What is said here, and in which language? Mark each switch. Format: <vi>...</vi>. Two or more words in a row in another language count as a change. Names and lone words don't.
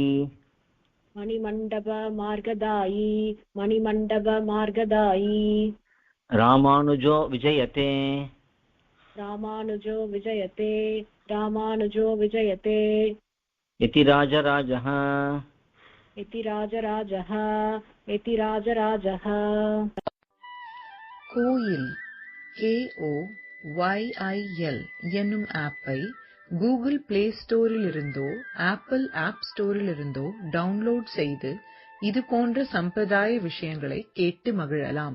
<sa>मणिमण्डप मार्गदायी मणिमण्डप मार्गदायी रामानुजो विजयते रामानुजो विजयते रामानुजो विजयते यतिराजराजः इति राजराजः इति राजराजः</sa> <ta>கோயில் KOYIL என்னும் ஆப்பை கூகுள் பிளே ஸ்டோரிலிருந்தோ ஆப்பிள் ஆப் ஸ்டோரிலிருந்தோ டவுன்லோட் செய்து இது போன்ற சம்பிரதாய விஷயங்களை கேட்டு மகிழலாம்.</ta>